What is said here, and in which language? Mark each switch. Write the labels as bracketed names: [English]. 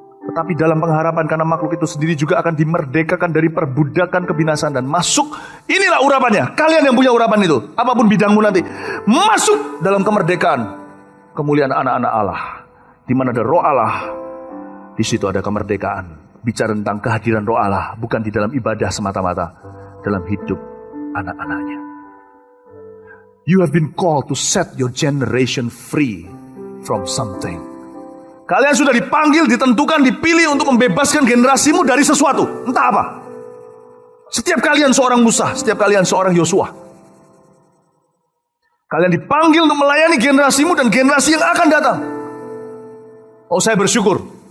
[Indonesian] Tetapi dalam pengharapan karena makhluk itu sendiri juga akan dimerdekakan dari perbudakan kebinasaan dan masuk. Inilah urapannya. Kalian yang punya urapan itu. Apapun bidangmu nanti. Masuk dalam kemerdekaan. Kemuliaan anak-anak Allah. Di mana ada roh Allah. Di situ ada kemerdekaan. Bicara tentang kehadiran roh Allah. Bukan di dalam ibadah semata-mata. Dalam hidup anak-anaknya. [English] You have been called to set your generation free from something. [Indonesian] Kalian sudah dipanggil, ditentukan, dipilih untuk membebaskan generasimu dari sesuatu. Entah apa. Setiap kalian seorang Musa, setiap kalian seorang Yosua. Kalian dipanggil untuk melayani generasimu dan generasi yang akan datang. Oh, saya bersyukur.